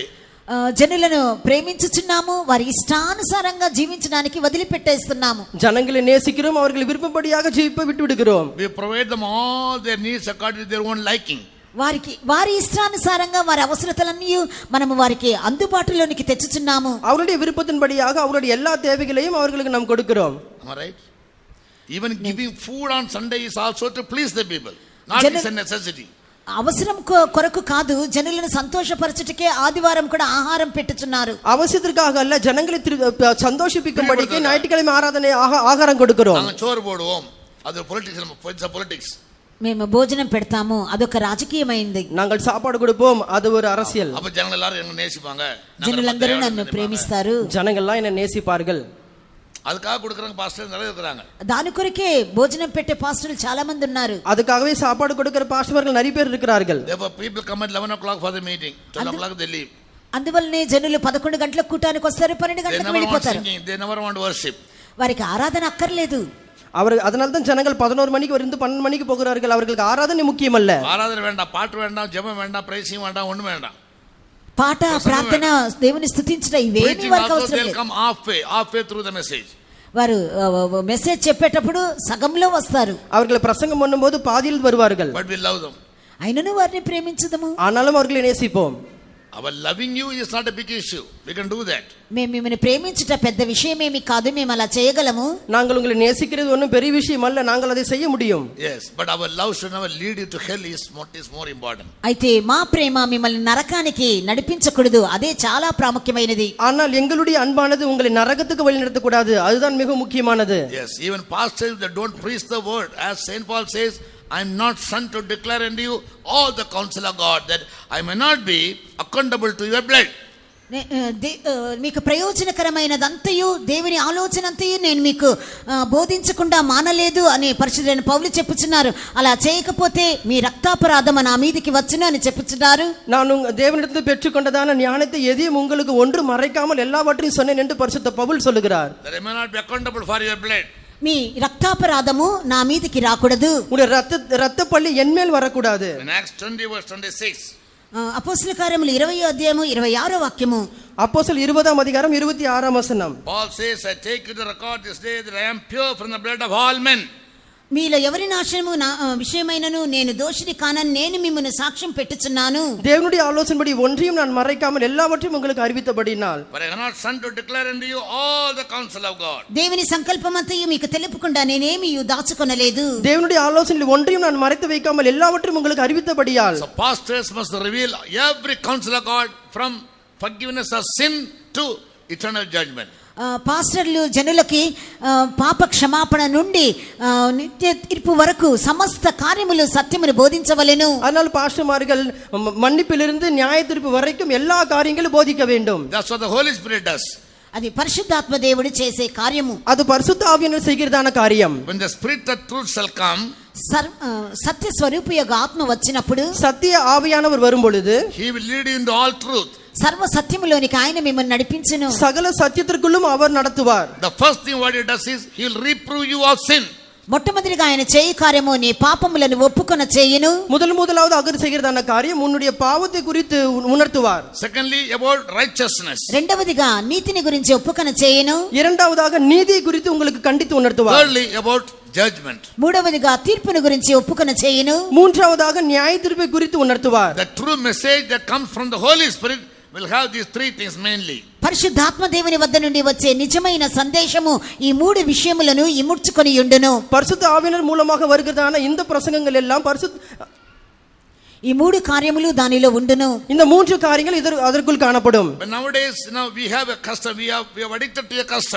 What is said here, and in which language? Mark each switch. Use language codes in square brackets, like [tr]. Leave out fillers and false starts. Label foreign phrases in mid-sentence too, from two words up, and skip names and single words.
[te] జనులను ప్రేమించుచున్నాము, వారి ఇష్టానుసారంగా జీవించడానికి వదిలిపెట్టేస్తున్నాము. [ta] ஜனங்களை நேசிக்கிறோம், அவர்கள் விருப்பப்படியாக ஜீவிப்பை விட்டு விடுகிறோம். [en] We provide them all their needs according to their own liking. [te] వారి ఇష్టానుసారంగా వారి అవసరతలన్నీ మనము వారికి అందుబాటులోనికి తెచ్చుచున్నాము. [ta] அவருடைய விருப்பத்தின்படியாக அவருடைய எல்லா தேவைகளையும் அவர்களுக்கு நாம் கொடுக்கிறோம். [en] Am I right? Even giving food on Sunday is also to please the people, not it's a necessity. [te] అవసరం కొరకు కాదు, జనులను సంతోషపరచుటకే ఆదివారం కూడా ఆహారం పెట్టుచున్నారు. [ta] அவசியத்திற்காக அல்ல, ஜனங்களை சந்தோஷிப்பிக்கும்படிக்கு ஞாயிற்றுக்கிழமை ஆராதனை ஆகாரம் கொடுக்கிறோம். நாங்க சோறு போடுவோம், அது பொலிட்டிக்ஸ். [te] మేము భోజనం పెడతాము, అదొక రాజకీయమైంది. [ta] நாங்கள் சாப்பாடு கொடுப்போம், அது ஒரு அரசியல். அப்ப ஜனங்கள் எல்லாரும் என்ன நேசிப்பாங்க, [te] జనులందరూ నన్ను ప్రేమిస్తారు, [ta] ஜனங்கள் எல்லாம் என்ன நேசிப்பார்கள். அதுக்காக கொடுக்கறங்க பாஸ்டர் நிறைய இருக்காங்க. [te] దాని కొరకే భోజనం పెట్టే పాస్టర్లు చాలా మంది ఉన్నారు. [ta] அதுக்காகவே சாப்பாடு கொடுக்கிற பாஸ்டர்கள் நிறைய பேர் இருக்கிறார்கள். [en] Therefore people come at 11 o'clock for the meeting, 12 o'clock they leave. [te] అందువల్లనే జనులు 11 గంటలకు కూటానికి వస్తారు, 12 గంటలకు వెళ్ళిపోతారు. [en] They never want to worship. [te] వారికి ఆరాధన అక్కర్లేదు. [ta] அதனால தான் ஜனங்கள் 11 மணிக்கு வந்து 12 மணிக்கு போகிறார்கள். அவர்களுக்கு ஆராதனை முக்கியம் அல்ல. ஆராதனை வேண்டாம், பாட்டு வேண்டாம், ஜெபம் வேண்டாம், பிரைசிங் வேண்டாம், ஒண்ணும் வேண்டாம். [te] పాట, ప్రార్థన, దేవుని స్తుతించట ఇవేమీ వారికి అవసరం లేదు. [en] come halfway through the message. [te] వారు మెసేజ్ చెప్పేటప్పుడు సగంలో వస్తారు. [ta] அவர்கள் பிரசங்கம் பண்ணும்போது பாதியில் வருவார்கள். [en] But we love them. [te] అయినను వారిని ప్రేమించుదము. [ta] ஆனாலும் அவர்களை நேசிப்போம். [en] Our loving you is not a big issue. We can do that. [te] మేము మిమ్మల్ని ప్రేమించుట పెద్ద విషయమేమీ కాదు, మేము అలా చేయగలము. [ta] நாங்கள் உங்களை நேசிக்கிறது ஒன்றும் பெரிய விஷயம் அல்ல, நாங்கள் அதை செய்ய முடியும். [en] Yes, but our love should never lead you to hell is more important. [te] అయితే మా ప్రేమ మిమ్మల్ని నరకానికి నడిపించకూడదు, అదే చాలా ప్రాముఖ్యమైనది. [ta] ஆனால் எங்களுடைய அன்பானது உங்களை நரகத்துக்கு வழிநடத்த கூடாது, அதுதான் மிக முக்கியமானது. [en] Yes, even pastors that don't preach the word, as Saint Paul says, I am not sent to declare unto you all the counsel of God, that I may not be accountable to your blood. [te] మీకు ప్రయోజనకరమైనదంతయు దేవుని ఆలోచనంతయు నేను మీకు బోధించకుండా మానలేదు అని పరిశుద్ధుడైన పౌలు చెప్పుచున్నారు. అలా చేయకపోతే మీ రక్తాపరాధం నా మీదికి వచ్చును అని చెప్పుచున్నారు. [ta] நான் தேவனிடத்தில் பெற்றுக்கொண்டதான ஞானத்தை எதையும் உங்களுக்கு ஒன்று மறைக்காமல் எல்லாவற்றையும் சொன்னேன் என்று பரிசுத்த பவுல் சொல்லுகிறார். [en] That I may not be accountable for your blood. [te] మీ రక్తాపరాధము నా మీదికి రాకూడదు, [ta] உங்களுடைய ரத்த பள்ளி என் மேல் வரக்கூடாது. [en] In Acts 20 verse 26. [te] అపోస్తల కార్యములు 20వ అధ్యాయము 26వ వాక్యము. [ta] அப்போஸ்தலர் 20వ அதிகாரம் 26వ వచనం. [en] Paul says, I take you to record this day that I am pure from the blood of all men. [te] మీలో ఎవరి నాశనము నా విషయమైనను నేను దోషిని కానని నేను మిమ్మును సాక్ష్యం పెట్టుచున్నాను. [ta] தேவனுடைய ஆலோசனைப்படி ஒன்றையும் நான் மறைக்காமல் எல்லாவற்றையும் உங்களுக்கு அறிவித்தபடினால். [en] But I am not sent to declare unto you all the counsel of God. [te] దేవుని సంకల్పమంతయు మీకు తెలుపకుండా నేనేమీ దాచుకొనలేదు. [ta] தேவனுடைய ஆலோசனையில் ஒன்றையும் நான் மறைத்து வைக்காமல் எல்லாவற்றையும் உங்களுக்கு அறிவித்தபடியால். [en] So pastors must reveal every counsel of God from forgiveness of sin to eternal judgment. [te] పాస్టర్లు జనులకి పాప క్షమాపణ నుండి నిత్య తీర్పు వరకు సమస్త కార్యములు సత్యమును బోధించవలెను. [ta] அதனால் பாஸ்டர்மார்கள் மன்னிப்பிலிருந்து நியாய தீர்ப்பு வரைக்கும் எல்லா காரியங்களும் போதிக்க வேண்டும். [en] That's what the Holy Spirit does. [te] అది పరిశుద్ధాత్మ దేవుడు చేసే కార్యము. [ta] அது பரிசுத்த ஆவியானவர் செய்கிறதான காரியம். [en] When the Spirit of truth shall come, [te] సత్య స్వరూపియగు ఆత్మ వచ్చినప్పుడు, [ta] சத்திய ஆவியானவர் வரும் பொழுது, [en] he will lead you into all truth. [te] సర్వ సత్యములోనికి ఆయన మిమ్మల్ని నడిపించును. [ta] சகல சத்தியத்திற்குள்ளும் அவர் நடத்துவார். [en] The first thing what he does is he will reprove you of sin. [te] మొట్టమొదటిగా ఆయన చేయి కార్యము నీ పాపములను ఒప్పుకొన చేయును. [ta] முதலாவது அவர் செய்கிறதான காரியம் உன்னுடைய பாவத்தை குறித்து உணர்த்துவார். [en] Secondly, about righteousness. [te] రెండవదిగా నీతిని గురించి ఒప్పుకొన చేయును. [ta] இரண்டாவதாக நீதியை குறித்து உங்களுக்கு கண்டித்து உணர்த்துவார். [en] Thirdly, about judgment. [te] మూడవదిగా తీర్పును గురించి ఒప్పుకొన చేయును. [ta] மூன்றாவதாக நியாய தீர்ப்பை குறித்து உணர்த்துவார். [en] The true message that comes from the Holy Spirit will have these three things mainly. [te] పరిశుద్ధాత్మ దేవుని వద్ద నుండి వచ్చే నిజమైన సందేశము ఈ మూడు విషయములను ఇముడ్చుకొని ఉండును. [ta] பரிசுத்த ஆவியானவர் மூலமாக வருகிறதான இந்த பிரசங்கங்கள் எல்லாம் [te] ఈ మూడు కార్యములు దానిలో ఉండును. [ta] இந்த மூன்று காரியங்கள் அதற்குள் காணப்படும். [en] But nowadays, we have a custom. We are addicted to a custom.